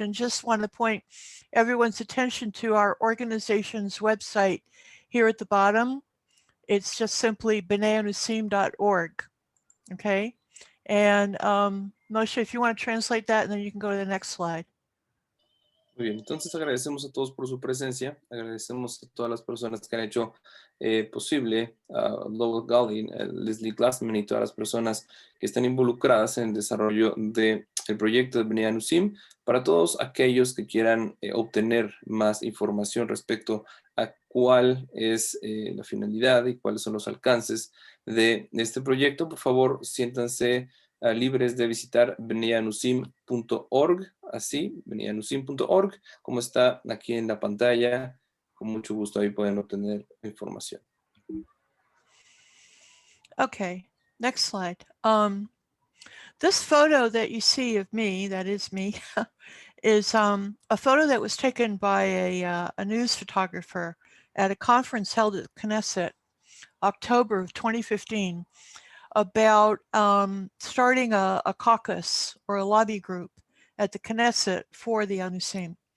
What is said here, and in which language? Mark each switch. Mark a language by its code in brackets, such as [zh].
[en] And just want to point everyone's attention to our organization's website here at the bottom. It's just simply b'nai-anousim.org. Okay. And Moshe, if you want to translate that, and then you can go to the next slide. [es] Muy bien, entonces agradecemos a todos por su presencia, agradecemos a todas las personas que han hecho posible, a Lowell Gallin, Leslie Glassman y todas las personas que están involucradas en el desarrollo del proyecto de Batya Anousim, para todos aquellos que quieran obtener más información respecto a cuál es la finalidad y cuáles son los alcances de este proyecto. Por favor, siéntanse libres de visitar batyanousim.org, así, batyanousim.org, como está aquí en la pantalla. Con mucho gusto ahí pueden obtener información. [en] Okay, next slide. This photo that you see of me, that is me, is a photo that was taken by a news photographer at a conference held at Knesset, October of 2015, about starting a caucus or a lobby group at the Knesset for the Anousim.